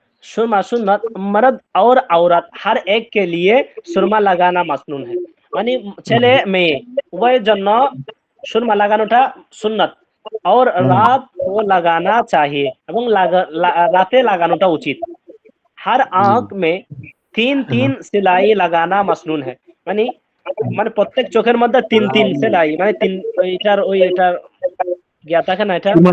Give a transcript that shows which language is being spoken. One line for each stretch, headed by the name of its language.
Hindi: सुरमा सुन्नत मर्द और औरत हर एक के लिए सुरमा লাগানা মাসনুন है।
Bangla: মানে ছেলে মেয়ে উভয়ের জন্য সুরমা লাগানোটা সুন্নাত
Hindi: और रात को लगाना चाहिए
Bangla: এবং রাতে লাগানোটা উচিত।
Hindi: हर आंख में 3 सिलाई लगाना मसनून है।
Bangla: মানে মানে প্রত্যেক চোখের মধ্যে 3 সেলাই মানে 3 এটার ওই এটার গিয়া থাকে না এটা